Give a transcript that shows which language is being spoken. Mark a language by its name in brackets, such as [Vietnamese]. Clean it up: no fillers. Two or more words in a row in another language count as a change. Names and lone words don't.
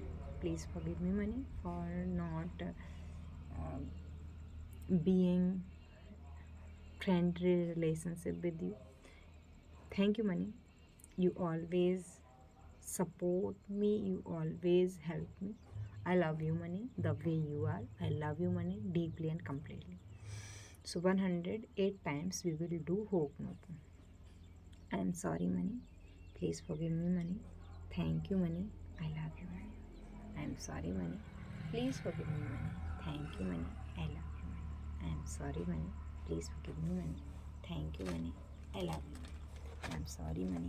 [English] Please forgive me, money, for not being friendly relationship with you. Thank you, money. You always support me. You always help me. I love you, money, the way you are. I love you, money, deeply and completely. So 108 times we will do hope no. I am sorry, money. Please forgive me, money. Thank you, money. I love you, money. I am sorry, money. Please forgive me, money. Thank you, money. I love you, money. I am sorry, money. Please forgive me, money. Thank you, money. I love you, money. I am sorry, money.